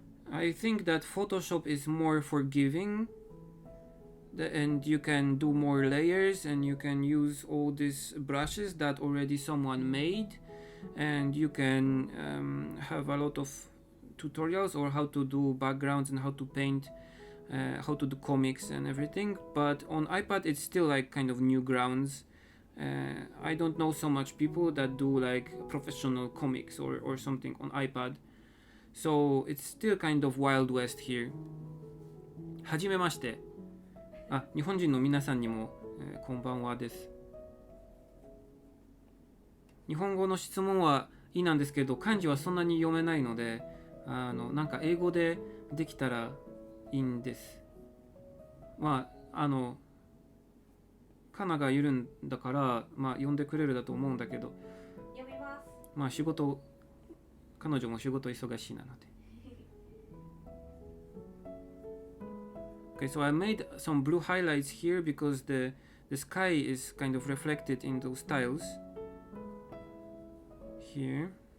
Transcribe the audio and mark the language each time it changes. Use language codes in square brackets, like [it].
[en] I think that Photoshop is more forgiving, and you can do more layers, and you can use all these brushes that already someone made, and you can have a lot of tutorials or how to do backgrounds and how to paint, how to do comics and everything. But on iPad it's still like kind of new grounds. I don't know so much people that do like professional comics or something on iPad, so it's still kind of Wild West here. [ja] はじめまして。日本人の皆さんにも、こんばんはです。日本語の質問はいいなんですけど、漢字はそんなに読めないので、なんか英語でできたらいいんです。カナがいるんだから、呼んでくれるだと思うんだけど、読みます。彼女も仕事忙しいなので。 [en] Okay, so I made some blue highlights here because the sky is kind of reflected in those tiles. Here.